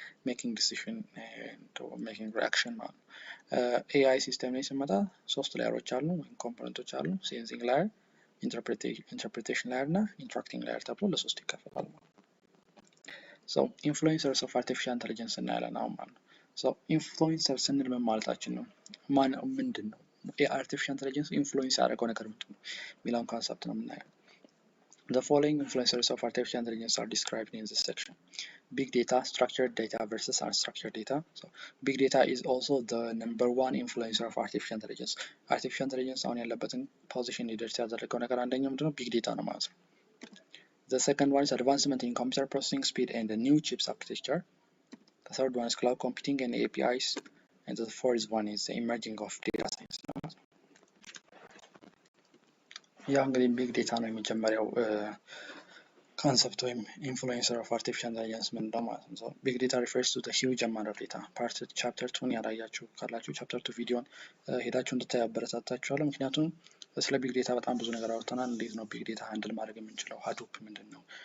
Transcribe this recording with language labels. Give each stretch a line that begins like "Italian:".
Amharic: ሜኪንግ ዲሲዥን ኤንድ ሜኪንግ ሪአክሽን ማለት ነው። ኤአይ ሲስተም ላይ ስንመጣ 3 ላየሮች አሉ ወይም ኮምፖነንቶች አሉ። ሴንሲንግ ላየር፣ ኢንተርፕሬቴሽን ላየር እና ኢንትራክቲንግ ላየር ተብሎ ለ3 ይከፈላል ማለት ነው። ኢንፍሉዌንሰርስ ኦፍ አርቲፊሻል ኢንተለጀንስ እናያለን አሁን ማለት ነው። ኢንፍሉዌንሰር ስንል ምን ማለታችን ነው? ምንድን ነው የአርቲፊሻል ኢንተለጀንስ ኢንፍሉዌንስ ያደረገው ነገር ምንድን ነው የሚለውን ኮንሰፕት ነው የምናየው።
English: The following influencers of artificial intelligence are described in this section. Big data, structured data versus unstructured data. Big data is also the #1 influencer of artificial intelligence.
Amharic: Artificial intelligence አሁን ያለበትን ፖዚሽን ሊደርስ ያደረገው ነገር አንደኛው ምንድነው? ቢግ ዴታ ነው ማለት ነው።
English: The second one is advancement in computer processing speed and the new chips architecture. The third one is cloud computing and APIs. And the fourth one is the emerging of data science.
Amharic: ያ እንግዲህ ቢግ ዴታ ነው የመጀመሪያው ኮንሰፕት ወይም ኢንፍሉዌንሰር ኦፍ አርቲፊሻል ኢንተለጀንስ ምንድነው ማለት ነው። ቢግ ዴታ ሪፈርስ ቱ ዘ ሂውጅ አማውንት ኦፍ ዴታ። ፓርት ቻፕተር 2 ያላያችሁ ካላችሁ ቻፕተር 2 ቪዲዮን ሄዳችሁ እንድታዩ አበረታታችኋለሁ። ምክንያቱም ስለ ቢግ ዴታ በጣም ብዙ ነገር አውርተናል። እንዴት ነው ቢግ ዴታ ሃንድል ማድረግ የምንችለው? ሀዱፕ ምንድነው?